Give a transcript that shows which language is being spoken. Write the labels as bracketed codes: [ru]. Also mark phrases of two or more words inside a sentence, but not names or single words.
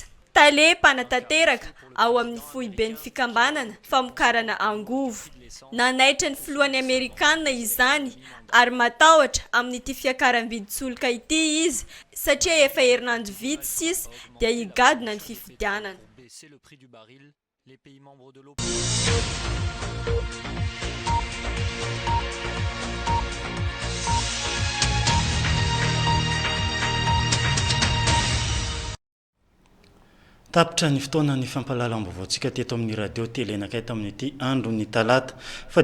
[mg] Tale panatanteraka ao amin'ny foiben'ny fikambanana famokarana angovo. Nanaitra ny filohan'ny Amerikanina izany ary matahotra amin'ity fiakaram-bidy-tsolika ity izy satria efa herinandro vitsy sisa dia higadona ny fifidianana. [fr] Les pays membres de l'OPEP. [mg] Tapitra ny fotoana ny fampahalalam-baovaontsika teto amin'ny radio tele nakay tamin'ity andro ny talata fa